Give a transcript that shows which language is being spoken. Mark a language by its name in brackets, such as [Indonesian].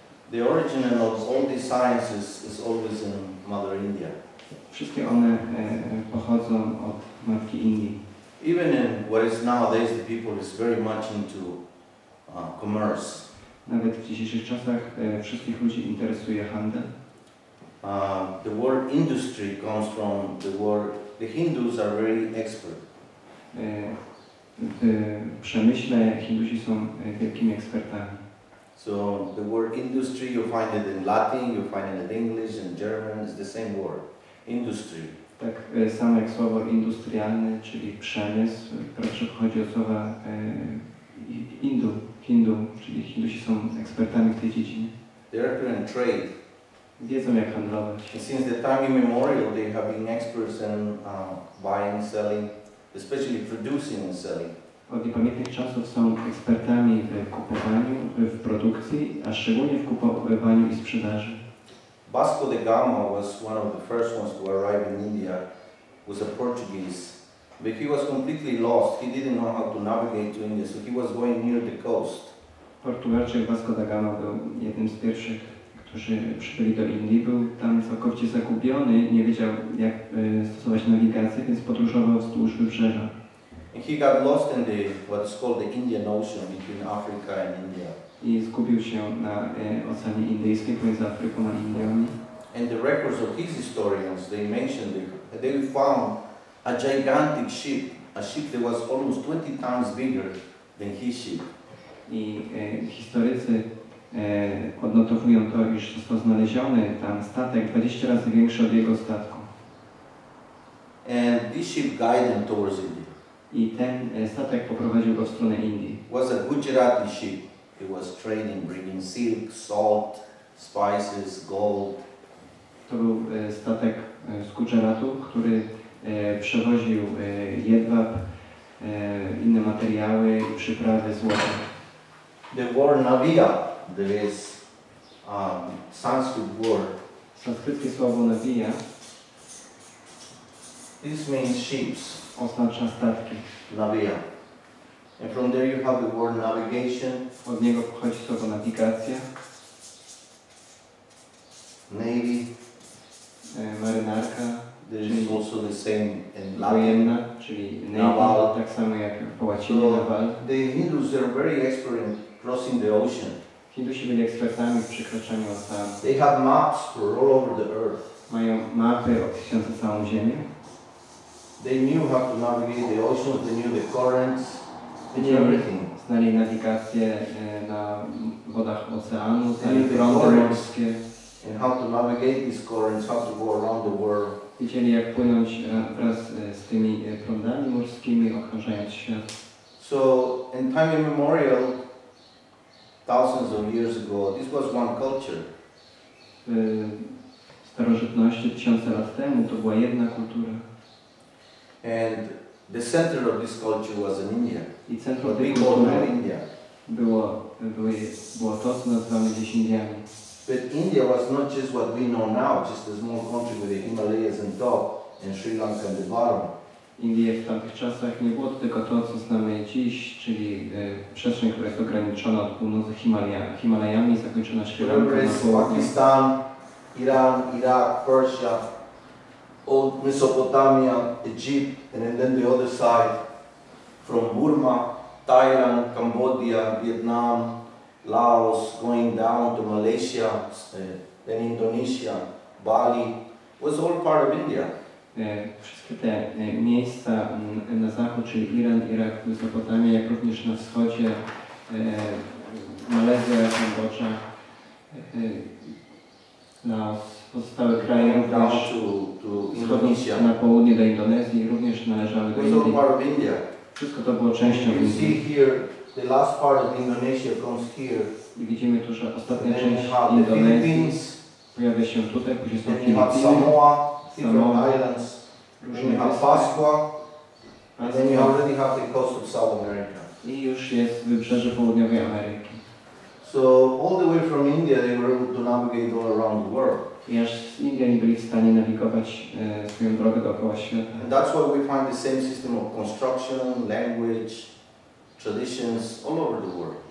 [English] The origin of all these sciences is always in Mother India. [Polish] Wszystkie one pochodzą od Matki Indii. [English] Even in what is nowadays, the people is very much into commerce. [Polish] Nawet w dzisiejszych czasach wszystkich ludzi interesuje handel. [English] The word industry comes from the word, the Hindus are very expert. [Polish] W przemyśle Hindusi są wielkimi ekspertami. [English] So the word industry, you find it in Latin, you find it in English, in German, it's the same word, industry. [Polish] Tak samo jak słowo industrialny, czyli przemysł, proszę pochodzi od słowa Hindu, czyli Hindusi są ekspertami w tej dziedzinie. [English] They're expert in trade. [Polish] Wiedzą jak handlować. [English] And since the time immemorial, they have been experts in buying, selling, especially producing and selling. [Polish] Od niepamiętnych czasów są ekspertami w kupowaniu, w produkcji, a szczególnie w kupowaniu i sprzedaży. [English] Vasco da Gama was one of the first ones to arrive in India, was a Portuguese, but he was completely lost. He didn't know how to navigate to India, so he was going near the coast. [Polish] Portugalczyk Vasco da Gama był jednym z pierwszych, którzy przybyli do Indii. Był tam całkowicie zagubiony, nie wiedział jak stosować nawigację, więc podróżował wzdłuż wybrzeża. [English] And he got lost in what is called the Indian Ocean between Africa and India. [Polish] I zgubił się na Oceanie Indyjskim pomiędzy Afryką a Indiami. [English] And the records of his historians, they mentioned they found a gigantic ship, a ship that was almost 20 times bigger than his ship. [Polish] I historycy odnotowują to, iż został znaleziony tam statek 20 razy większy od jego statku. [English] And this ship guided him towards India. [Polish] I ten statek poprowadził go w stronę Indii. [English] It was a Gujarati ship. It was trading, bringing silk, salt, spices, gold. [Polish] To był statek z Gujaratu, który przewoził jedwab, inne materiały i przyprawy złota. [English] The word Navia, there is Sanskrit word. [Polish] Sanskryckie słowo Navia. [English] This means ships. [Polish] Oznacza statki. [English] Navia. And from there you have the word navigation. [Polish] Od niego pochodzi słowo nawigacja. [English] Navy. [Polish] Marynarka. [English] There is also the same in Latin. [Polish] Wojenna, czyli naval, tak samo jak po łacinie naval. [English] The Hindus are very expert in crossing the ocean. [Polish] Hindusi byli ekspertami w przekraczaniu oceanu. [English] They have maps for all over the earth. [Polish] Mają mapy opisujące całą Ziemię. [English] They knew how to navigate the oceans, they knew the currents, they knew everything. [Polish] Znali nawigację na wodach oceanu, znali prądy morskie. [English] And how to navigate these currents, how to go around the world. [Polish] Wiedzieli jak płynąć wraz z tymi prądami morskimi, okrążając świat. [English] So in time immemorial, thousands of years ago, this was one culture. [Polish] W starożytności, tysiące lat temu, to była jedna kultura. [English] And the center of this culture was in India. [Polish] I centrum tej kultury było to, co nazywamy dziś Indiami. [English] But India was not just what we know now, just a small country with the Himalayas on top and Sri Lanka on the bottom. [Polish] Indie w tamtych czasach nie było to tylko to, co znamy dziś, czyli przestrzeń, która jest ograniczona od północy Himalajami, zakończona Sri Lanką na południu. [English] Pakistan, Iran, Iraq, Persia, old Mesopotamia, Egypt, and then the other side from Burma, Thailand, Cambodia, Vietnam, Laos, going down to Malaysia, then Indonesia, Bali, was all part of India. [Polish] Wszystkie te miejsca na zachód, czyli Iran, Irak, Mesopotamia, jak również na wschodzie, Malezja, Kambodża, Laos, Pozostałe kraje również na południe do Indonezji również należały do Indii. Wszystko to było częścią Indii. [English] The last part of Indonesia comes here. [Polish] I widzimy tu, że ostatnia część Indonezji pojawia się tutaj, później są Filipiny, [English] Samoa, [Polish] Samoa, [English] islands, [Polish] różne [English] Pascua, and then you already have the coast of South America. [Polish] I już jest wybrzeże południowej Ameryki. [English] So all the way from India they were able to navigate all around the world. [Polish] I aż z Indii nie byli w stanie nawigować swoją drogę dookoła świata. [English] And that's why we find the same system of construction, language, traditions all over the world.